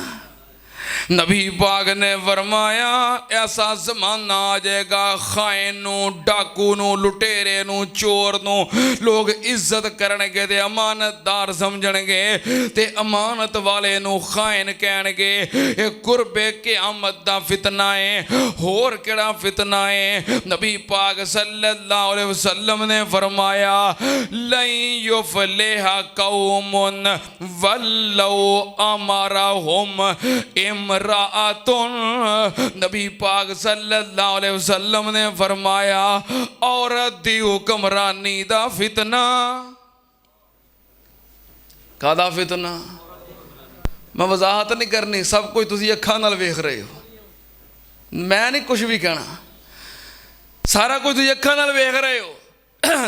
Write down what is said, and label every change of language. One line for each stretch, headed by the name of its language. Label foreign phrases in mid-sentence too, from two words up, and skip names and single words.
Punjabi: نبی پاک نے فرمایا ایسا زمانہ آ جائے گا خائن نوں، ڈاکو نوں، لٹیرے نوں، چور نوں لوک عزت کرن گے تے امانت دار سمجھن گے، تے امانت والے نوں خائن کہن گے. ایہ قربِ قیامت دا فتنہ ہے. ہور کیہڑا فتنہ ہے؟ نبی پاک
Arabic: صلى الله عليه وسلم
Punjabi: نے فرمایا
Arabic: لن يفلح قوم ولوا أمرهم امرأة.
Punjabi: نبی پاک
Arabic: صلى الله عليه وسلم
Punjabi: نے فرمایا عورت دی حکمرانی دا فتنہ. کاہدا فتنہ? میں وضاحت نہیں کرنی، سب کجھ تسی اکھاں نال ویکھ رہے ہو، میں نہیں کجھ بھی کہنا، سارا کجھ تسی اکھاں نال ویکھ رہے ہو.